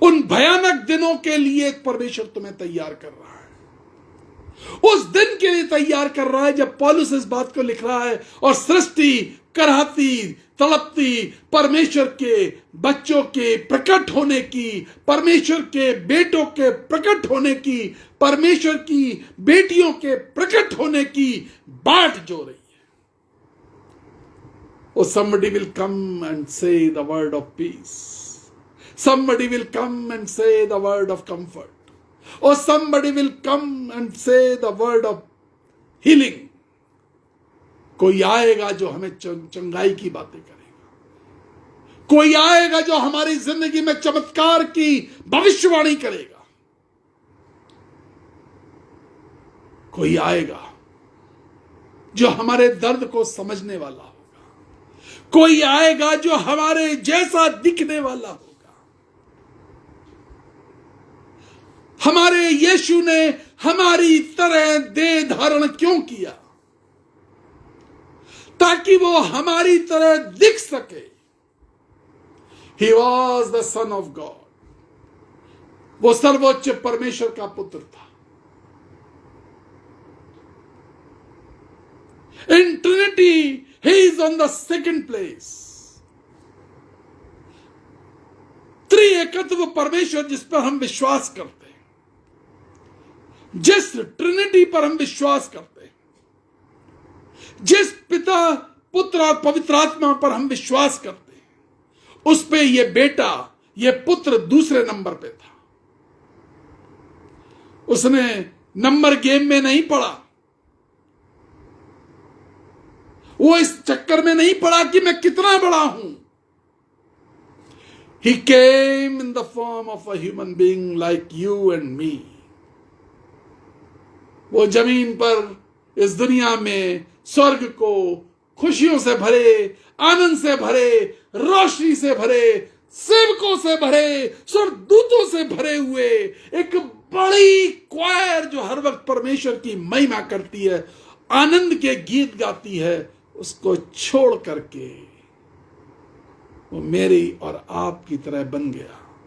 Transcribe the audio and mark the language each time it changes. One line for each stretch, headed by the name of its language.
Hindi: उन भयानक दिनों के लिए परमेश्वर तुम्हें तैयार कर रहा है, उस दिन के लिए तैयार कर रहा है जब पौलुस इस बात को लिख रहा है और सृष्टि कराहती तड़पती परमेश्वर के बच्चों के प्रकट होने की, परमेश्वर के बेटों के प्रकट होने की, परमेश्वर की बेटियों के प्रकट होने की बाट जो रही है।
English: Oh, somebody will come and say the word of peace. Somebody will come and say the word of comfort. Or somebody will come and say the word of healing.
Hindi: कोई आएगा जो हमें चंगाई की बातें करेगा, कोई आएगा जो हमारी जिंदगी में चमत्कार की भविष्यवाणी करेगा, कोई आएगा जो हमारे दर्द को समझने वाला होगा, कोई आएगा जो हमारे जैसा दिखने वाला होगा। हमारे यीशु ने हमारी तरह देह धारण क्यों किया? ताकि वो हमारी तरह दिख सके।
English: He was the Son of God.
Hindi: वो सर्वोच्च परमेश्वर का पुत्र था।
English: In Trinity, he is on the second place.
Hindi: त्रिएकत्व परमेश्वर जिस पर हम विश्वास करते हैं, जिस ट्रिनिटी पर हम विश्वास करते हैं, जिस पिता, पुत्र और पवित्र आत्मा पर हम विश्वास करते हैं, उस पे ये बेटा, ये पुत्र दूसरे नंबर पे था। उसने नंबर गेम में नहीं पड़ा, वो इस चक्कर में नहीं पड़ा कि मैं कितना बड़ा हूं।
English: He came in the form of a human being like you and me.
Hindi: वो जमीन पर इस दुनिया में स्वर्ग को खुशियों से भरे, आनंद से भरे, रोशनी से भरे, सेवकों से भरे, स्वर्गदूतों से भरे हुए एक बड़ी क्वायर जो हर वक्त परमेश्वर की महिमा करती है, आनंद के गीत गाती है, उसको छोड़ करके वो मेरी और आपकी तरह बन गया।